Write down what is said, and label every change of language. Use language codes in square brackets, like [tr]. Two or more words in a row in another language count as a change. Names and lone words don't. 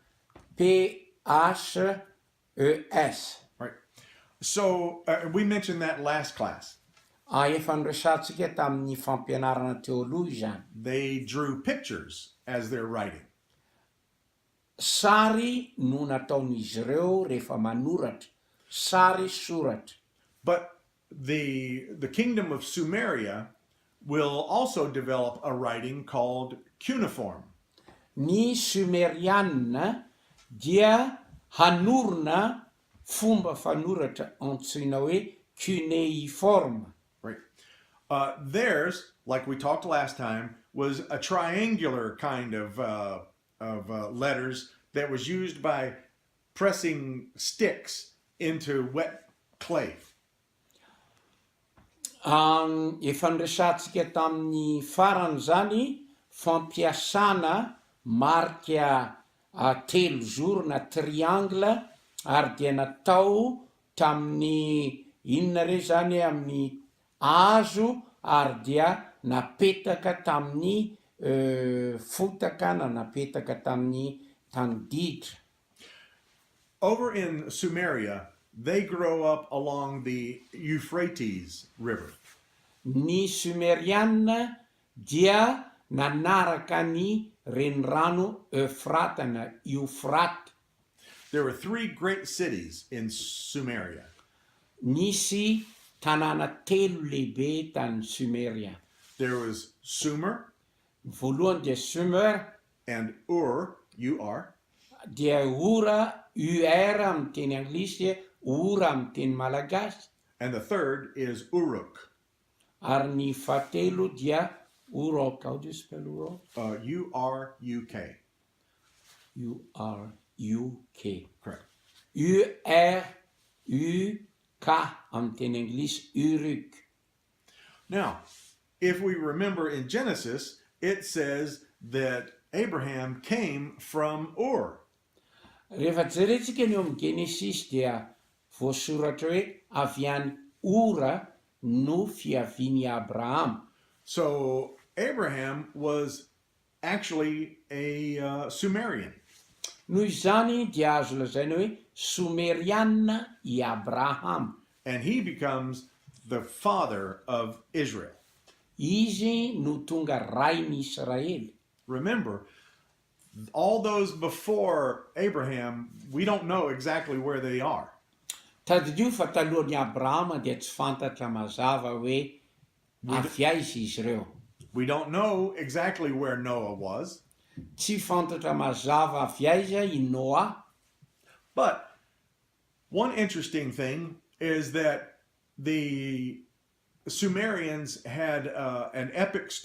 [en] P-H-E-S. Right. So we mentioned that last class. [mg] Efa niresatsika tamin'ny fampianarana teoloha izany. [en] They drew pictures as they're writing. [mg] Sary no nataon'izy ireo rehefa manoratra. Sary soratra. [en] But the kingdom of Sumeria will also develop a writing called cuneiform. [mg] Ny Sumerianina dia hanorona fomba fanoratra antsoina hoe cuneiforme. [en] Right. Theirs, like we talked last time, was a triangular kind of letters that was used by pressing sticks into wet clay. [mg] Efa niresantsika tamin'ny farany zany fampiasana marika telo zoro na triangle ary dia natao tamin'ny inona re zany amin'ny hazo ary dia napetaka tamin'ny fotaka na napetaka tamin'ny tandidra. [en] Over in Sumeria, they grow up along the Euphrates River. [mg] Ny Sumerianina dia nanaraka ny renirano Euphrate na Euphrate. [en] There were 3 great cities in Sumeria. [mg] Nisy tanàna telo lehibe tany Sumeria. [en] There was Sumer [mg] Voalohany dia Sumer, [en] and Ur, U-R, [mg] dia Ura, UR amin'ny teny anglisy, Ura amin'ny teny malagasy, [en] and the third is Uruk, [mg] ary ny fahatelo dia Uruk. [en] How do you spell Uruk? U-R-U-K. U-R-U-K. Correct. [mg] U-R-U-K amin'ny teny anglisy, Uruk. [en] Now, if we remember in Genesis, it says that Abraham came from Ur. [mg] Rehefa jerentsika ny eo amin'ny Genesis dia voasoratra hoe avy any Ora no fiaviany Abraham. [en] So Abraham was actually a Sumerian. [mg] Noho izany dia azo lazaina hoe Someriana i Abraham. [en] And he becomes the father of Israel. [mg] Izy no tonga rainy Israely. [en] Remember, all those before Abraham, we don't know exactly where they are. [mg] Taddio fa talohan'ny Abrahama dia tsy fantatra mazava hoe avy aiza izy ireo. [en] We don't know exactly where Noah was, [mg] Tsy fantatra mazava avy aiza i Noa. [en] but one interesting thing is that the Sumerians had an epic